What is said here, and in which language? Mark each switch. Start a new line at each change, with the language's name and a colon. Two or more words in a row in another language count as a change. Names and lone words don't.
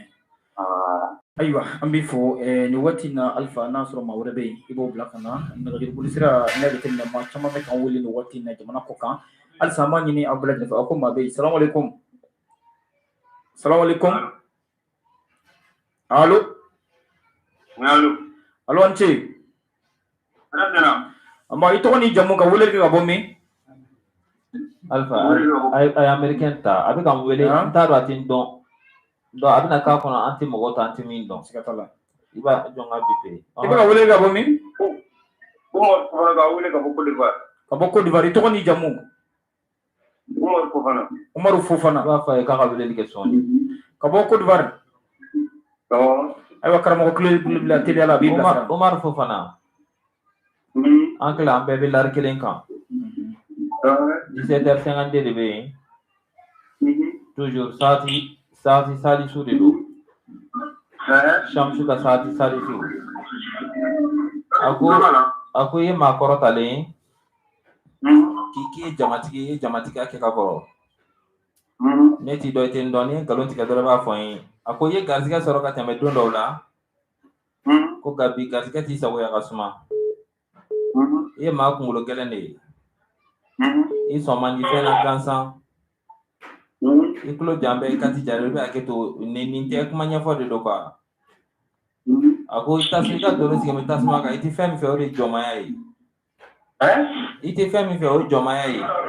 Bambara: Ayiwa an b'i fɔ nin waati in na Alifa n'a sɔrɔ maa wɛrɛ bɛ yen i b'o bila ka na nɛgɛjurusira sira n'a jateminɛ maa caman bɛ k'an wele nin waati in na jamana kɔ kan halisa an b'a ɲini aw bɛɛ lajɛlen fɛ aw ko maa bɛ yen salamaleykum. Alo an ce. Amma i tɔgɔ ni jamu ka wele kɛ ka bɔ min? Alifa a ye Américain ta a bɛ k'an wele n t'a dɔn a tɛ n dɔn. Donc a bɛna k'a kɔnɔ an tɛ mɔgɔ ta an tɛ min dɔn. Siga t'a la. I b'a jɔn ka bipe. I bɛ ka wele ka bɔ min? Umaru Fofana ka wele ka bɔ Côte d'Ivoire. Ka bɔ Côte d'Ivoire i tɔgɔ ni jamu? Umaru Fofana. I b'a fɔ a ye k'a ka weleli kɛ sɔɔni. Ka bɔ Côte d'Ivoire. Ayiwa karamɔgɔ kulo bila teliya la a b'i bilasira. Umaru Fofana. an kila an bɛɛ bɛ lari kelen kan 17h52 de bɛ yen toujours sati salisu de don Shamsu ka sati salisu a ko ye maa kɔrɔtalen k'i ye jamatigiya kɛ ka kɔrɔ ne t'i dɔn i tɛ n dɔn ni ye nkalon tigɛ dɔrɔn b'a fɔ n ye a ko i ye garizigɛ sɔrɔ ka tɛmɛ don dɔw la ko nka bi garizigɛ t'i sagoya ka suma i ye maa kunkolo gɛlɛn de ye i sɔn man di fɛn na gansan i tulo jan bɛɛ i ka ti jari i bɛ hakɛ to nin tɛ kuma ɲɛfɔ de don quoi a ko i ka doro sigi bɛ tasuma kan i tɛ fɛn min fɛ o de ye jɔnmaya ye i tɛ fɛn min fɛ o ye jɔnmaya ye